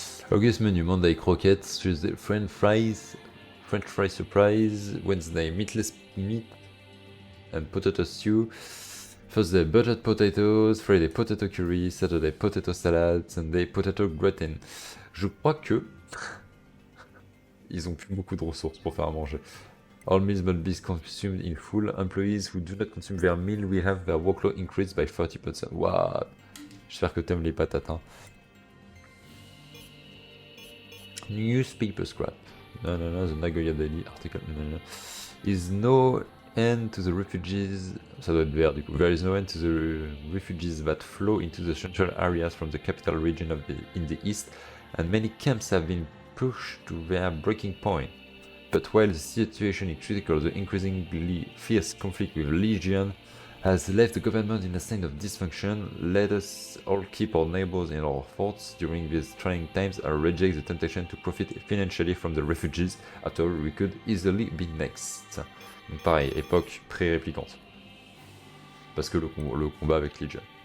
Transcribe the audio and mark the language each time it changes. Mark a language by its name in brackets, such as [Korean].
[English] August menu, Monday croquettes, Tuesday French fries surprise, Wednesday meatless meat and potato stew, Thursday buttered potatoes, Friday potato curry, Saturday potato salad, Sunday potato gratin. [French] Je crois que ils ont plus beaucoup de ressources pour faire à manger. [English] All meals must be consumed in full. Employees who do not consume their meal will have their workload increased by 30%. Waouh. [French] J'espère que t'aimes les patates, hein. [English] Newspaper scrap. No, the Nagoya Daily article. No. Is no end to the refugees. [French] Ça doit être vert du coup. [English] There is no end to the refugees that flow into the central areas from the capital region in the east, and many camps have been pushed to their breaking point. But while the situation is critical, the increasingly fierce conflict with Legion has left the government in a state of dysfunction. Let us all keep our neighbors in our thoughts during these trying times and reject the temptation to profit financially from the refugees. After all, we could easily be next. [French] Donc pareil, époque pré-réplicante. Parce que le combat avec Legion.